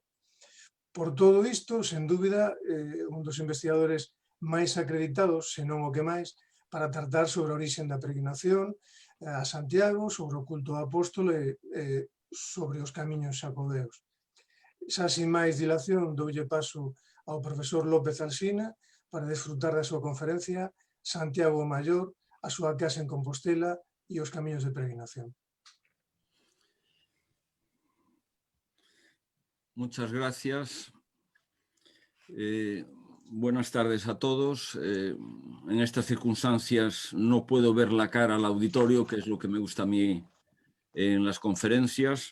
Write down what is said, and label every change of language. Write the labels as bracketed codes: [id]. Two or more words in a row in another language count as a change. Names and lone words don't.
[gl] Por todo isto, sen dúbida, un dos investigadores máis acreditados, senón o que máis, para tratar sobre a orixe da peregrinación a Santiago, sobre o culto ao apóstolo e sobre os camiños xacobeos. Xa sin máis dilación, doulle paso ao profesor López Alsina para desfrutar da súa conferencia Santiago Maior, a súa casa en Compostela e os camiños de peregrinación. [es] Muchas gracias. Buenas tardes a todos. En estas circunstancias no puedo ver la cara al auditorio, que es lo que me gusta a mí en las conferencias.